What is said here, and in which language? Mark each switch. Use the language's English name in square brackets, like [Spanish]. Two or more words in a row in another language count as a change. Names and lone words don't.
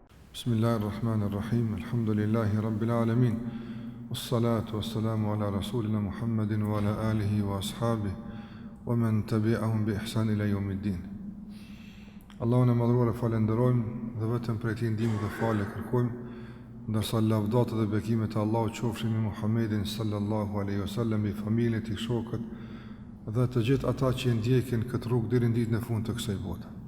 [Arabic] بسم الله الرحمن الرحيم. الحمد لله رب العالمين. والصلاة والسلام على رسولنا محمد وعلى آله وأصحابه ومن تبعهم بإحسان إلى يوم الدين. [Albanian] Allahun e madhruar e falenderojmë dhe vetëm prej tij ndihmë dhe falë kërkojmë, ndërsa lavdata dhe bekimet e Allahut qofshin me Muhammedin [Arabic] صلى الله عليه وسلم, [Albanian] i familjen e tij, shokët dhe të gjithë ata që ndjekin këtë rrugë deri në ditën e fundit të kësaj bote.